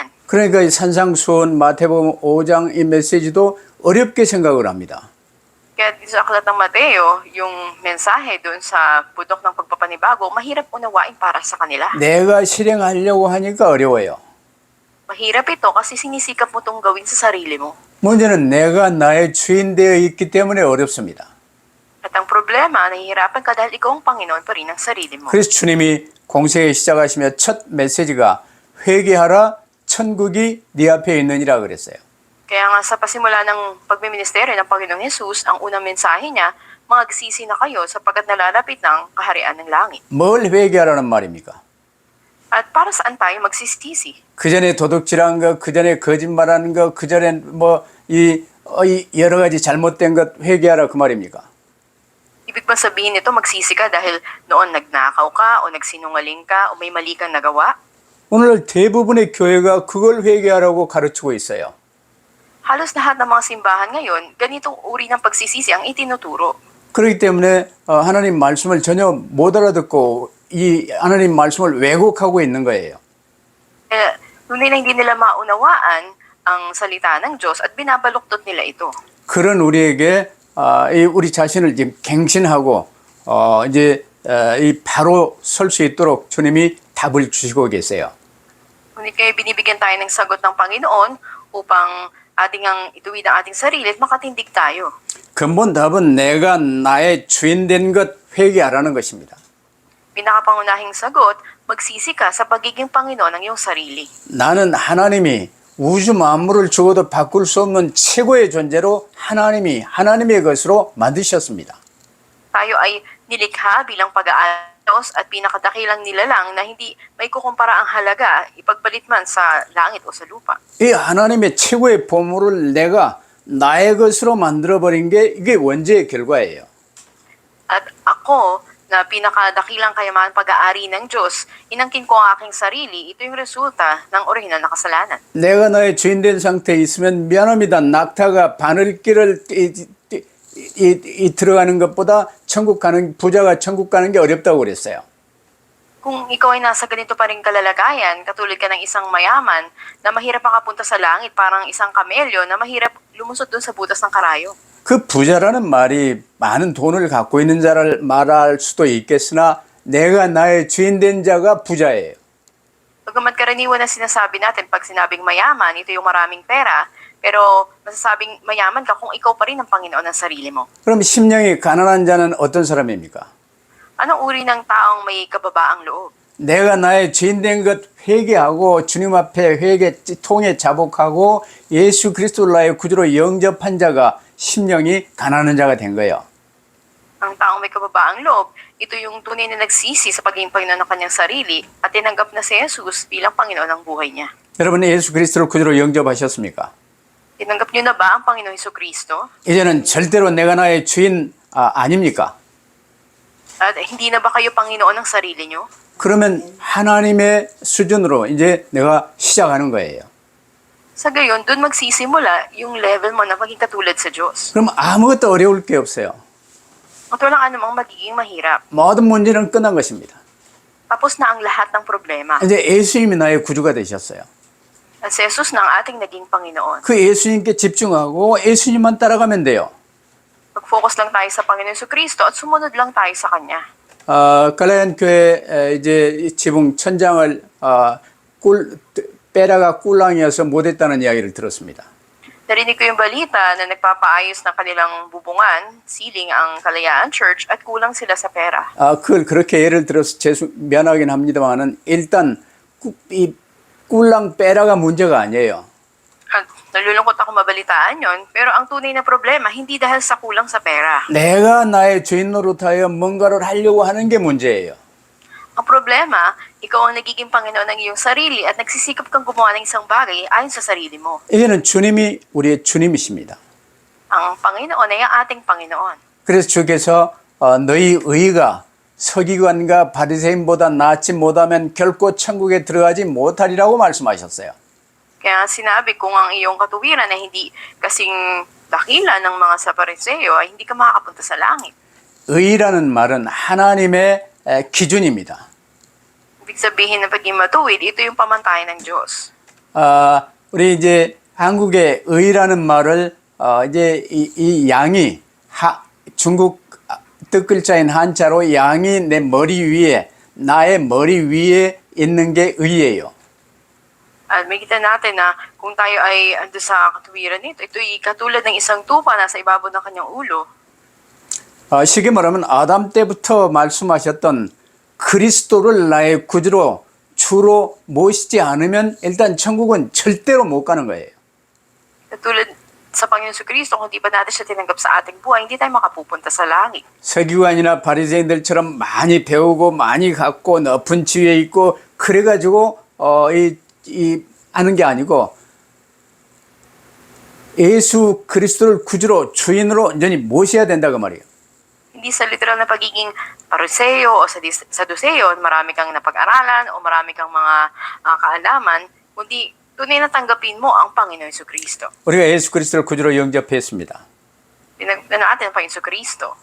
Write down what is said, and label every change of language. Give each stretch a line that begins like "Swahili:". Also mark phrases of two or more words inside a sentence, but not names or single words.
Korean: 그러니까 이 산상수훈 마태복음 5장 이 메시지도 어렵게 생각을 합니다.
Filipino: Kaya dito sa aklat ng Mateo, yung mensahe doon sa putok ng pagpapanibago, mahirap unawain para sa kanila.
Korean: 내가 실행하려고 하니까 어려워요.
Filipino: Mahirap ito kasi sinisikap mo itong gawin sa sarili mo.
Korean: 문제는 내가 나의 주인 되어 있기 때문에 어렵습니다.
Filipino: At ang problema, nahihirapan ka dahil ikaw ang Panginoon pa rin ng sarili mo.
Korean: 그래서 주님이 공생에 시작하시며 첫 메시지가 회개하라 천국이 네 앞에 있느니라 그랬어요.
Filipino: Kaya nga sa pasimula ng pagmiministeryo ng Panginoong Jesus, ang unang mensahe niya, magsisi na kayo sapagkat nalalapit ng kaharian ng langit.
Korean: 뭘 회개하라는 말입니까?
Filipino: At para saan tayo magsisisi?
Korean: 그 전에 도둑질한 거, 그 전에 거짓말하는 거, 그 전에 이 여러 가지 잘못된 것 회개하라 그 말입니까?
Filipino: Ibig ba sabihin nito magsisi ka dahil noon nagnakaw ka o nagsinungaling ka o may mali kang nagawa?
Korean: 오늘 대부분의 교회가 그걸 회개하라고 가르치고 있어요.
Filipino: Halos lahat ng mga simbahan ngayon, ganitong uri ng pagsisisi ang itinuturo.
Korean: 그렇기 때문에 하나님 말씀을 전혀 못 알아듣고 이 하나님 말씀을 왜곡하고 있는 거예요.
Filipino: Eh, tunay na hindi nila maunawaan ang salita ng Diyos at binabaluktot nila ito.
Korean: 그런 우리에게 우리 자신을 지금 갱신하고 이 바로 설 수 있도록 주님이 답을 주시고 계세요.
Filipino: Ngunit kayo binibigyan tayo ng sagot ng Panginoon upang ating ang ituwid ang ating sarili at makatindig tayo.
Korean: 근본 답은 내가 나의 주인 된 것 회개하라는 것입니다.
Filipino: Pinakapangunahing sagot, magsisi ka sa pagiging Panginoon ng iyong sarili.
Korean: 나는 하나님이 우주 만물을 주고도 바꿀 수 없는 최고의 존재로 하나님의 것으로 만드셨습니다.
Filipino: Tayo ay nilikha bilang pag-aayos at pinakadakilang nilalang na hindi may kukumpara ang halaga ipagpalit man sa langit o sa lupa.
Korean: 이 하나님의 최고의 보물을 내가 나의 것으로 만들어버린 게 이게 원죄의 결과예요.
Filipino: At ako, na pinakadakilang kayaman pag-aari ng Diyos, inangkin ko ang aking sarili, ito yung resulta ng orihinal na kasalanan.
Korean: 내가 나의 주인 된 상태에 있으면 미안합니다. 낙타가 바늘길을 들어가는 것보다 부자가 천국 가는 게 어렵다고 그랬어요.
Filipino: Kung ikaw ay nasa ganito pa rin kalalagayan, katulad ka ng isang mayaman na mahirap makapunta sa langit, parang isang kamelyo na mahirap lumusot doon sa butas ng karayo.
Korean: 그 부자라는 말이 많은 돈을 갖고 있는 자를 말할 수도 있겠으나 내가 나의 주인 된 자가 부자예요.
Filipino: Bagamat karaniwan na sinasabi natin pag sinabing mayaman, ito yung maraming pera, pero masasabing mayaman ka kung ikaw pa rin ang Panginoon ng sarili mo.
Korean: 그럼 심령이 가난한 자는 어떤 사람입니까?
Filipino: Anong uri ng taong may kababaang loob?
Korean: 내가 나의 주인 된 것 회개하고 주님 앞에 통해 자복하고 예수 그리스도를 나의 구주로 영접한 자가 심령이 가난한 자가 된 거예요.
Filipino: Ang taong may kababaang loob, ito yung tunay na nagsisi sa pagiging Panginoon ng kanyang sarili at tinanggap na si Jesus bilang Panginoon ng buhay niya.
Korean: 여러분 예수 그리스도를 구주로 영접하셨습니까?
Filipino: Tinanggap niyo na ba ang Panginoong Hesukristo?
Korean: 이제는 절대로 내가 나의 주인 아닙니까?
Filipino: At hindi na ba kayo Panginoon ng sarili niyo?
Korean: 그러면 하나님의 수준으로 이제 내가 시작하는 거예요.
Filipino: Sa gayon, doon magsisimula yung level mo na maging katulad sa Diyos.
Korean: 그럼 아무것도 어려울 게 없어요.
Filipino: At walang anumang magiging mahirap.
Korean: 모든 문제는 끝난 것입니다.
Filipino: Tapos na ang lahat ng problema.
Korean: 이제 예수님이 나의 구주가 되셨어요.
Filipino: At si Jesus na ang ating naging Panginoon.
Korean: 그 예수님께 집중하고 예수님만 따라가면 돼요.
Filipino: Mag-focus lang tayo sa Panginoon Hesukristo at sumunod lang tayo sa Kanya.
Korean: 갈라디아 교회 이제 지붕 천장을 베라가 꿀랑이어서 못했다는 이야기를 들었습니다.
Filipino: Narinig ko yung balita na nagpapaayos ng kanilang bubungan, ceiling ang Kalayaan Church at kulang sila sa pera.
Korean: 그걸 그렇게 예를 들어서 미안하긴 합니다만은 일단 이 꿀랑 베라가 문제가 아니에요.
Filipino: At nalulungkot ako mabalitaan yon, pero ang tunay na problema, hindi dahil sa kulang sa pera.
Korean: 내가 나의 주인 노릇하여 뭔가를 하려고 하는 게 문제예요.
Filipino: Ang problema, ikaw ang nagiging Panginoon ng iyong sarili at nagsisikap kang gumawa ng isang bagay ayon sa sarili mo.
Korean: 이제는 주님이 우리의 주님이십니다.
Filipino: Ang Panginoon ay ang ating Panginoon.
Korean: 그래서 주께서 너희 의가 서기관과 바리새인보다 낫지 못하면 결코 천국에 들어가지 못하리라고 말씀하셨어요.
Filipino: Kaya sinabi kung ang iyong katuwiran ay hindi kasing dakila ng mga Sapariseo ay hindi ka makakapunta sa langit.
Korean: 의라는 말은 하나님의 기준입니다.
Filipino: Ibig sabihin ng pagiging matuwid, ito yung pamantayan ng Diyos.
Korean: 우리 이제 한국의 의라는 말을 이제 이 양이 중국 뜻글자인 한자로 양이 내 머리 위에 나의 머리 위에 있는 게 의예요.
Filipino: At makita natin na kung tayo ay ando sa katuwiran nito, ito ay katulad ng isang tupa na sa ibabaw ng kanyang ulo.
Korean: 쉽게 말하면 아담 때부터 말씀하셨던 그리스도를 나의 구주로 주로 모시지 않으면 일단 천국은 절대로 못 가는 거예요.
Filipino: Katulad sa Panginoon Jesucristo, kung di ba natin siya tinanggap sa ating buhay, hindi tayo makapupunta sa langit.
Korean: 서기관이나 바리새인들처럼 많이 배우고 많이 갖고 높은 지위에 있고 그래가지고 하는 게 아니고 예수 그리스도를 구주로 주인으로 온전히 모셔야 된다 그 말이에요.
Filipino: Hindi sa literal na pagiging pariseo o saduceo, marami kang napag-aralan o marami kang mga kaalaman, kundi tunay na tanggapin mo ang Panginoon Jesucristo.
Korean: 우리가 예수 그리스도를 구주로 영접했습니다.
Filipino: Pinagdano natin ang Panginoon Jesucristo.